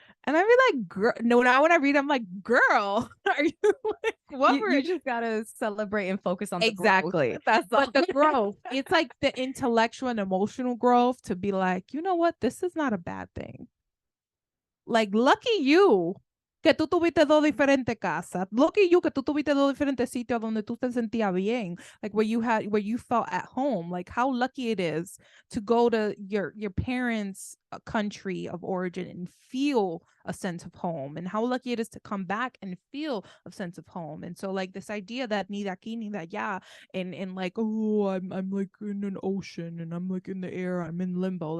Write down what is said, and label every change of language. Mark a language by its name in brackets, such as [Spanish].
[English] And I be like, girl, no, now when I read, I'm like, girl, are you like, what? You just gotta celebrate and focus on the exactly growth. That's all. But the growth, it's like the intellectual and emotional growth to be like, you know what, this is not a bad thing. Like, lucky you [Spanish] que tú tuviste dos diferentes casas. [English] Lucky you [Spanish] que tú tuviste dos diferentes sitios donde tú te sentías bien. [English] Like where you felt at home. Like how lucky it is to go to your parents' country of origin and feel a sense of home, and how lucky it is to come back and feel a sense of home. And so like this idea that [Spanish] ni de aquí ni de allá, [English] and like, oh, I'm like in an ocean and I'm like in the air, I'm in limbo.